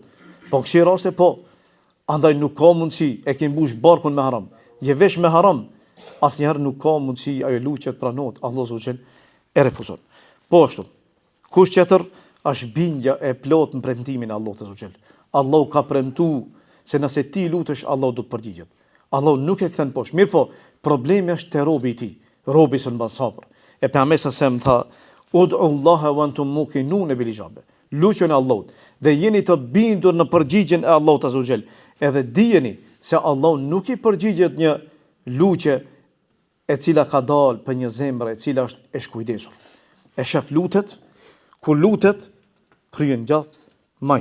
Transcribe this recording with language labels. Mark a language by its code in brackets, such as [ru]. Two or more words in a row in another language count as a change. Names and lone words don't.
[sq] Po kësi raste po, andaj nuk ka mundësi, e ke mbush barkun me haram, je vesh me haram, asnjëherë nuk ka mundësi ajo luçje të pranohet, Allahu xhel e refuzon. Po ashtu, kush tjetër është bindja e plot në premtimin e Allahut xhel. Allahu ka premtuar se nëse ti lutesh, Allahu do të përgjigjet. Allahu nuk e kthen poshtë. Mirë po, problemi është te robi i tij, robi që mban sabër. E pejgamberi sa më tha [ar] ادعوا الله وأنتم موقنون بالإجابة. [sq] Luçoni Allahut dhe jeni të bindur në përgjigjen e Allahut [ar] عز وجل. [sq] Edhe dijeni se Allahu nuk i përgjigjet një luçje e cila ka dalë për një zemër e cila është e shkujdesur. E shef lutet, ku lutet kryen gjatë majt.